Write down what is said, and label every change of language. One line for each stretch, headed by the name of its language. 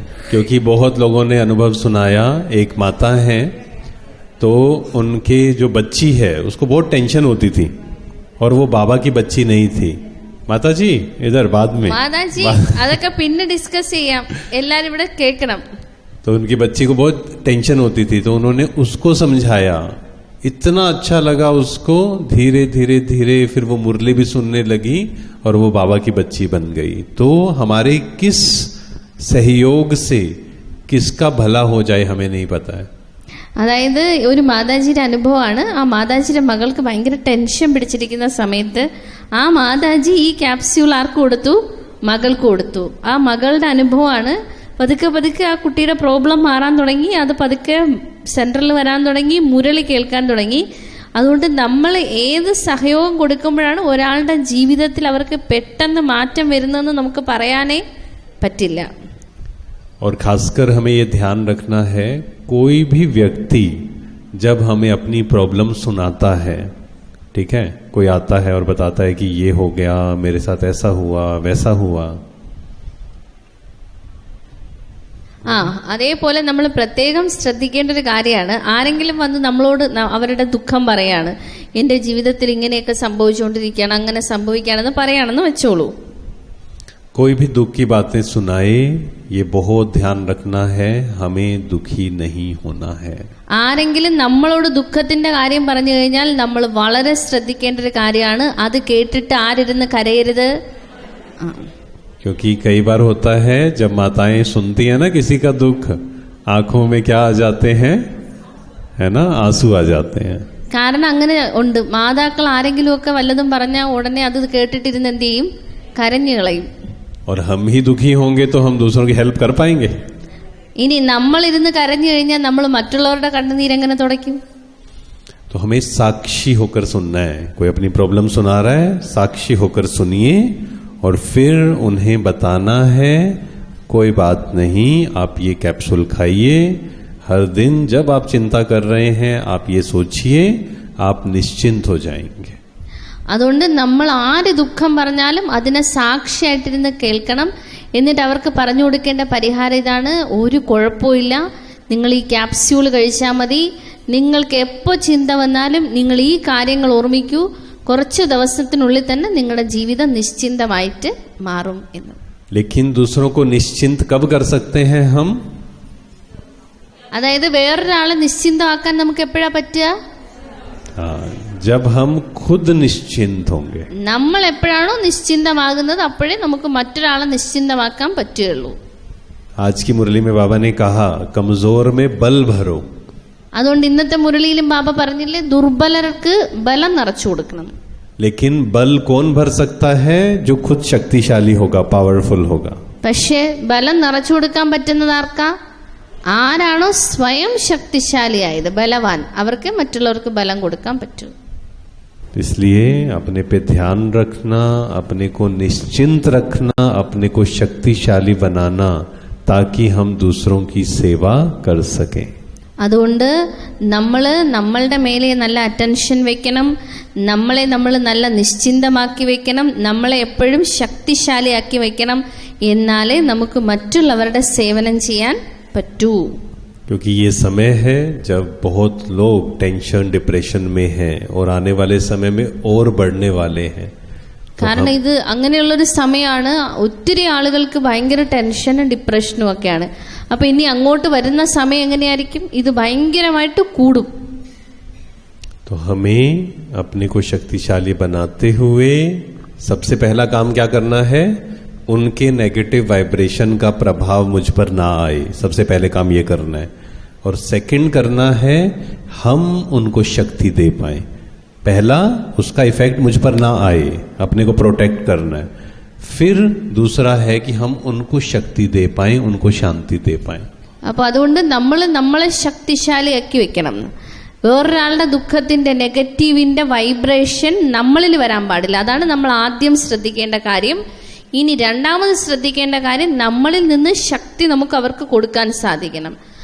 Hindi: क्योंकि बहुत लोगों ने अनुभव सुनाया, एक माता है तो उनके जो बच्ची है उसको बहुत टेंशन होती थी और वो बाबा की बच्ची नहीं थी. माता जी इधर बाद में.
Malayalam: മാതാജി അതൊക്കെ പിന്നെ ഡിസ്കസ് ചെയ്യാം, എല്ലാരും ഇവിടെ കേൾക്കണം.
Hindi: तो उनकी बच्ची को बहुत टेंशन होती थी तो उन्होंने उसको समझाया. इतना अच्छा लगा उसको. धीरे धीरे धीरे फिर वो मुरली भी सुनने लगी और वो बाबा की बच्ची बन गई. तो हमारे किस सहयोग से, किसका भला हो जाए हमें नहीं पता है।
Malayalam: അതായത് ഒരു മാതാജിയുടെ അനുഭവമാണ്. ആ മാതാജിയുടെ മകൾക്ക് ഭയങ്കര ടെൻഷൻ പിടിച്ചിരിക്കുന്ന സമയത്ത് ആ മാതാജി ഈ ക്യാപ്സ്യൂൾ ആർക്ക് കൊടുത്തു? മകൾക്ക് കൊടുത്തു. ആ മകളുടെ അനുഭവമാണ്. പതുക്കെ പതുക്കെ ആ കുട്ടിയുടെ പ്രോബ്ലം മാറാൻ തുടങ്ങി. അത് പതുക്കെ സെൻട്രൽ വരാൻ തുടങ്ങി, മുരളി കേൾക്കാൻ തുടങ്ങി. അതുകൊണ്ട് നമ്മൾ ഏത് സഹയോഗം കൊടുക്കുമ്പോഴാണ് ഒരാളുടെ ജീവിതത്തിൽ അവർക്ക് പെട്ടെന്ന് മാറ്റം വരുന്നതെന്ന് നമുക്ക് പറയാനേ പറ്റില്ല.
Hindi: और खासकर हमें ये ध्यान रखना है, कोई भी व्यक्ति जब हमें अपनी प्रॉब्लम सुनाता है, ठीक है, कोई आता है और बताता है कि ये हो गया, मेरे साथ ऐसा हुआ वैसा हुआ,
Malayalam: അതേപോലെ നമ്മൾ പ്രത്യേകം ശ്രദ്ധിക്കേണ്ട ഒരു കാര്യമാണ്. ആരെങ്കിലും വന്ന് നമ്മളോട് അവരുടെ ദുഃഖം പറയാണ്, എൻ്റെ ജീവിതത്തിൽ ഇങ്ങനെയൊക്കെ സംഭവിച്ചുകൊണ്ടിരിക്കുകയാണ്, അങ്ങനെ സംഭവിക്കുകയാണെന്ന് പറയാണെന്ന് വെച്ചോളൂ.
Hindi: कोई भी दुख की बातें सुनाए, ये बहुत ध्यान रखना है, हमें दुखी नहीं होना है.
Malayalam: ആരെങ്കിലും നമ്മളോട് ദുഃഖത്തിന്റെ കാര്യം പറഞ്ഞു കഴിഞ്ഞാൽ നമ്മൾ വളരെ ശ്രദ്ധിക്കേണ്ട ഒരു കാര്യമാണ്. അത് കേട്ടിട്ട് ആരിരുന്ന് കരയരുത്.
Hindi: क्योंकि कई बार होता है जब माताएं सुनती है ना किसी का दुख, आंखों में क्या आ जाते हैं, है ना, आंसू आ जाते हैं.
Malayalam: കാരണം അങ്ങനെ ഉണ്ട്. മാതാക്കൾ ആരെങ്കിലും ഒക്കെ വല്ലതും പറഞ്ഞാൽ ഉടനെ അത് കേട്ടിട്ടിരുന്ന് എന്ത് ചെയ്യും? കരഞ്ഞു കളയും.
Hindi: और हम ही दुखी होंगे तो हम दूसरों की हेल्प कर पाएंगे?
Malayalam: ഇനി നമ്മൾ ഇരുന്ന് കരഞ്ഞു കഴിഞ്ഞാൽ നമ്മൾ മറ്റുള്ളവരുടെ കണ്ണുനീരെങ്ങനെ തുടയ്ക്കും?
Hindi: तो हमें साक्षी होकर सुनना है. कोई अपनी प्रॉब्लम सुना रहा है, साक्षी होकर सुनिए और फिर उन्हें बताना है, कोई बात नहीं, आप ये कैप्सूल खाइए, हर दिन जब आप चिंता कर रहे हैं आप ये सोचिए, आप निश्चिंत हो जाएंगे.
Malayalam: അതുകൊണ്ട് നമ്മൾ ആര് ദുഃഖം പറഞ്ഞാലും അതിനെ സാക്ഷിയായിട്ടിരുന്ന് കേൾക്കണം. എന്നിട്ട് അവർക്ക് പറഞ്ഞു കൊടുക്കേണ്ട പരിഹാരം ഇതാണ്: ഒരു കുഴപ്പമില്ല, നിങ്ങൾ ഈ ക്യാപ്സ്യൂൾ കഴിച്ചാൽ മതി. നിങ്ങൾക്ക് എപ്പോൾ ചിന്ത വന്നാലും നിങ്ങൾ ഈ കാര്യങ്ങൾ ഓർമ്മിക്കൂ. കുറച്ച് ദിവസത്തിനുള്ളിൽ തന്നെ നിങ്ങളുടെ ജീവിതം നിശ്ചിന്തമായിട്ട് മാറും എന്ന്.
Hindi: लेकिन दूसरों को निश्चिंत कब कर सकते हैं हम?
Malayalam: അതായത് വേറൊരാളെ നിശ്ചിന്തമാക്കാൻ നമുക്ക് എപ്പോഴാ പറ്റുക?
Hindi: जब हम खुद निश्चिंत होंगे.
Malayalam: നമ്മൾ എപ്പോഴാണോ നിശ്ചിന്തമാകുന്നത് അപ്പോഴേ നമുക്ക് മറ്റൊരാളെ നിശ്ചിന്തമാക്കാൻ പറ്റുകയുള്ളൂ.
Hindi: आज की मुरली में बाबा ने कहा, कमजोर में बल भरो.
Malayalam: അതുകൊണ്ട് ഇന്നത്തെ മുരളിയിലും ബാബ പറഞ്ഞില്ലേ, ദുർബലർക്ക് ബലം നിറച്ചു കൊടുക്കണം.
Hindi: लेकिन बल कौन भर सकता है? जो खुद शक्तिशाली होगा, पावरफुल होगा.
Malayalam: പക്ഷേ ബലം നിറച്ചു കൊടുക്കാൻ പറ്റുന്നത് ആർക്കാ? ആരാണോ സ്വയം ശക്തിശാലിയായത്, ബലവാൻ, അവർക്ക് മറ്റുള്ളവർക്ക് ബലം കൊടുക്കാൻ പറ്റൂ.
Hindi: इसलिए अपने पे ध्यान रखना, अपने को निश्चिंत रखना, अपने को शक्तिशाली बनाना, ताकि हम दूसरों की सेवा कर सकें.
Malayalam: അതുകൊണ്ട് നമ്മളുടെ മേലെ നല്ല അറ്റൻഷൻ വെക്കണം. നമ്മൾ നല്ല നിശ്ചിന്തമാക്കി വെക്കണം. നമ്മളെ എപ്പോഴും ശക്തിശാലിയാക്കി വെക്കണം. എന്നാലേ നമുക്ക് മറ്റുള്ളവരുടെ സേവനം ചെയ്യാൻ പറ്റൂ.
Hindi: क्योंकि ये समय है जब बहुत लोग टेंशन डिप्रेशन में हैं और आने वाले समय में और बढ़ने वाले हैं.
Malayalam: കാരണം ഇത് അങ്ങനെയുള്ളൊരു സമയമാണ്. ഒത്തിരി ആളുകൾക്ക് ഭയങ്കര ടെൻഷനും ഡിപ്രഷനും ഒക്കെയാണ്. അപ്പൊ ഇനി അങ്ങോട്ട് വരുന്ന സമയം എങ്ങനെയായിരിക്കും? ഇത് ഭയങ്കരമായിട്ട് കൂടും.
Hindi: तो हमें अपने को शक्तिशाली बनाते हुए सबसे पहला काम क्या करना है? उनके नेगेटिव वाइब्रेशन का प्रभाव मुझ पर ना आए, सबसे पहले काम ये करना है. और सेकंड करना है, हम उनको शक्ति दे पाए. पहला, उसका इफेक्ट मुझ पर ना आए, अपने को प्रोटेक्ट करना है. फिर दूसरा है कि हम उनको शक्ति दे पाए, उनको शांति दे पाए.
Malayalam: അപ്പൊ അതുകൊണ്ട് നമ്മളെ ശക്തിശാലിയാക്കി വെക്കണം. വേറൊരാളുടെ ദുഃഖത്തിന്റെ നെഗറ്റീവിന്റെ വൈബ്രേഷൻ നമ്മളിൽ വരാൻ പാടില്ല. അതാണ് നമ്മൾ ആദ്യം ശ്രദ്ധിക്കേണ്ട കാര്യം. ഇനി രണ്ടാമത് ശ്രദ്ധിക്കേണ്ട കാര്യം, നമ്മളിൽ നിന്ന് ശക്തി നമുക്ക് അവർക്ക് കൊടുക്കാൻ സാധിക്കണം.